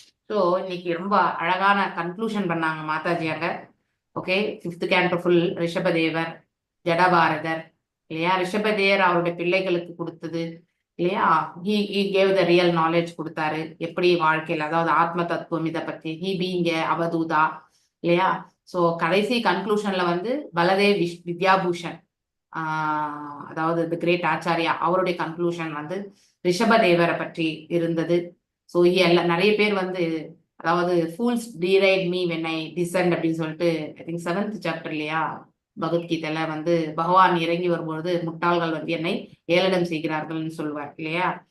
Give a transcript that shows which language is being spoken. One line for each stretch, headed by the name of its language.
Tamil: So இன்னைக்கு ரொம்ப அழகான கன்க்ளூஷன் பண்ணாங்க மாதாஜி அங்க. ஓகே. 5th canto ஃபுல் ரிஷபதேவர் ஜடபாரதர் இல்லையா? ரிஷபதேவர் அவருடைய பிள்ளைகளுக்கு கொடுத்தது இல்லையா?
English: he gave the real knowledge
Tamil: கொடுத்தாரு. எப்படி வாழ்க்கையில், அதாவது ஆத்ம தத்துவம் இதை பத்தி.
English: he being
Tamil: அவதூதா இல்லையா? ஸோ கடைசி கன்க்ளூஷன்ல வந்து பலதேவ் வித்யாபூஷன், அதாவது தி கிரேட் ஆச்சாரியா, அவருடைய கன்க்ளூஷன் வந்து ரிஷபதேவரை பற்றி இருந்தது. ஸோ நிறைய பேர் வந்து, அதாவது
English: fools deride me when I descend
Tamil: அப்படின்னு சொல்லிட்டு, ஐ திங்க் 7th chapter இல்லையா பகவத்கீதையில வந்து பகவான் இறங்கி வரும்பொழுது முட்டாள்கள் வந்து என்னை ஏளனம் செய்கிறார்கள்னு சொல்லுவார் இல்லையா?